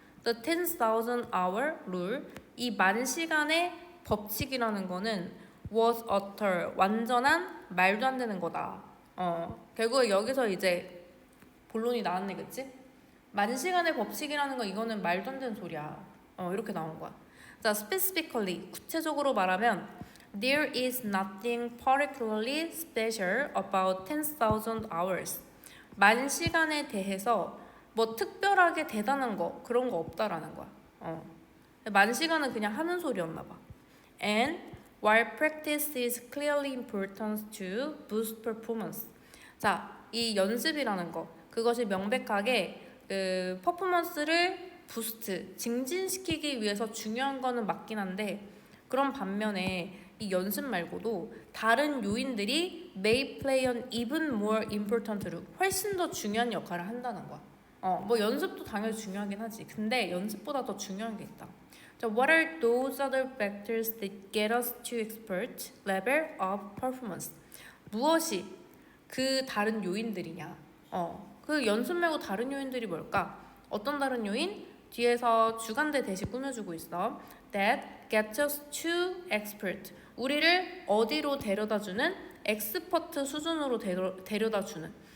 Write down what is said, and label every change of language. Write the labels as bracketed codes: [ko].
[en] The 10,000 hour rule, [ko] 이 만 시간의 법칙이라는 거는 [en] was utter, [ko] 완전한 말도 안 되는 거다. 결국에 여기서 이제 본론이 나왔네, 그치? 만 시간의 법칙이라는 거, 이거는 말도 안 되는 소리야. 이렇게 나온 거야. [en] 자, specifically, [ko] 구체적으로 말하면 [en] There is nothing particularly special about 10,000 hours. [ko] 만 시간에 대해서 뭐 특별하게 대단한 거, 그런 거 없다라는 거야. 만 시간은 그냥 하는 소리였나 봐. [en] And while practice is clearly important to boost performance. [ko] 자, 이 연습이라는 거, 그것이 명백하게 그 퍼포먼스를 부스트, 증진시키기 위해서 중요한 거는 맞긴 한데, 그런 반면에 이 연습 말고도 다른 요인들이 [en] may play an even more important role, [ko] 훨씬 더 중요한 역할을 한다는 거야. 뭐 연습도 당연히 중요하긴 하지. 근데 연습보다 더 중요한 게 있다. [en] 자, what are those other factors that get us to expert level of performance? [ko] 무엇이 그 다른 요인들이냐? 그 연습 말고 다른 요인들이 뭘까? 어떤 다른 요인? 뒤에서 주간대 대시 꾸며주고 있어. [en] That gets us to expert. [ko] 우리를 어디로 데려다주는? 엑스퍼트 수준으로 데려다주는.